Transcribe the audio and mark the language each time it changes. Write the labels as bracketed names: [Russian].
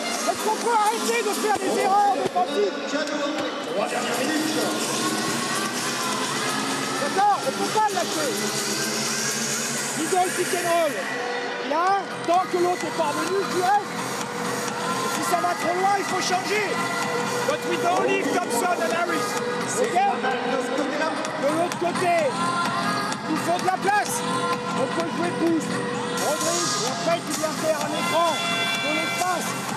[French] Est-ce qu'on peut arrêter de faire des erreurs défensives? Attends, on peut pas le lâcher. Middle pick and roll. Là, tant que l'autre est parvenu, tu restes. Si ça va trop loin, il faut changer. [English] But we don't leave Thompson and Harris. Ok? [French] De l'autre côté, il faut de la place. On peut jouer pouce. Rodrigue, et après tu viens faire un écran de l'espace.